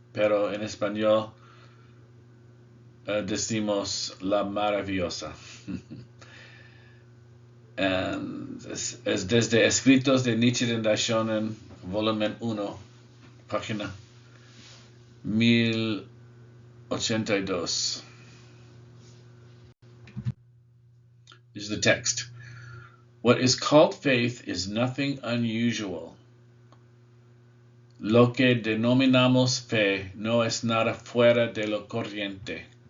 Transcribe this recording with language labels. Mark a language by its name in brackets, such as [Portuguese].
[Spanish] Pero en español, decimos la maravillosa. And es desde Escritos de Nichiren Daishonin, volumen 1, página 1082. [English] Is the text. What is called faith is nothing unusual. [Spanish] Lo que denominamos fe no es nada fuera de lo corriente.